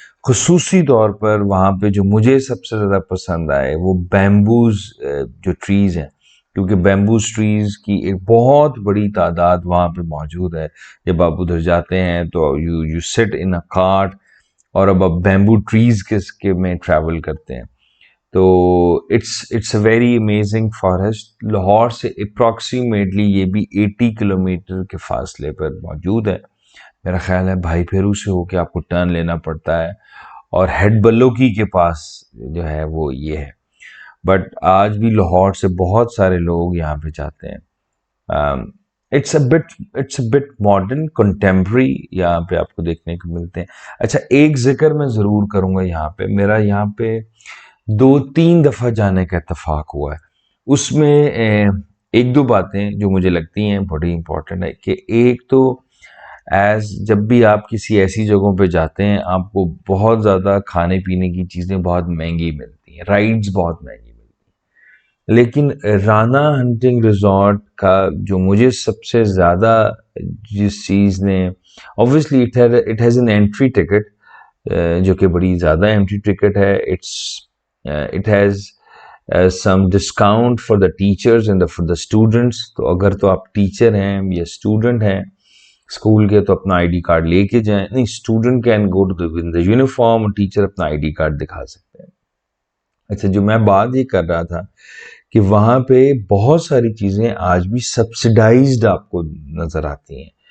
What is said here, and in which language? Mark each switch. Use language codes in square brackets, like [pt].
[ur] خصوصی طور پر وہاں پہ جو مجھے سب سے زیادہ پسند آئے وہ بیمبوز جو ٹریز ہیں, کیونکہ بیمبوز ٹریز کی ایک بہت بڑی تعداد وہاں پہ موجود ہے. جب آپ ادھر جاتے ہیں تو [en] you sit in a cart, [ur] اور اب آپ بیمبو ٹریز کے میں ٹریول کرتے ہیں. [en] تو it's a very amazing forest. [ur] Lahore سے اپروکسیمیٹلی یہ بھی 80 کلومیٹر کے فاصلے پر موجود ہے. میرا خیال ہے بھائی پھیرو سے ہو کے آپ کو ٹرن لینا پڑتا ہے, اور ہیڈ بلوکی کے پاس جو ہے وہ یہ ہے. بٹ آج بھی لاہور سے بہت سارے لوگ یہاں پہ جاتے ہیں. [en] it's a bit modern contemporary [ur] یہاں پہ آپ کو دیکھنے کو ملتے ہیں. اچھا, ایک ذکر میں ضرور کروں گا یہاں پہ, میرا یہاں پہ 2-3 دفعہ جانے کا اتفاق ہوا ہے. اس میں ایک دو باتیں جو مجھے لگتی ہیں بڑی امپورٹنٹ ہے, کہ ایک تو جب بھی آپ کسی ایسی جگہوں پہ جاتے ہیں آپ کو بہت زیادہ کھانے پینے کی چیزیں بہت مہنگی ملتی ہیں, رائڈز بہت مہنگی ملتی ہیں. لیکن رانا ہنٹنگ ریزورٹ کا جو مجھے سب سے زیادہ جس چیز نے, [en] obviously it has an entry ticket, [ur] جو کہ بڑی زیادہ entry ticket ہے. [en] It has some discount for the teachers and for the students. [ur] تو اگر تو آپ ٹیچر ہیں یا اسٹوڈنٹ ہیں اسکول کے تو اپنا آئی ڈی کارڈ لے کے جائیں. نہیں, [en] student can go to the uniform, [ur] اور ٹیچر اپنا آئی ڈی کارڈ دکھا سکتے ہیں. اچھا, جو میں بات یہ کر رہا تھا کہ وہاں پہ بہت ساری چیزیں آج بھی سبسڈائزڈ آپ کو نظر آتی ہیں.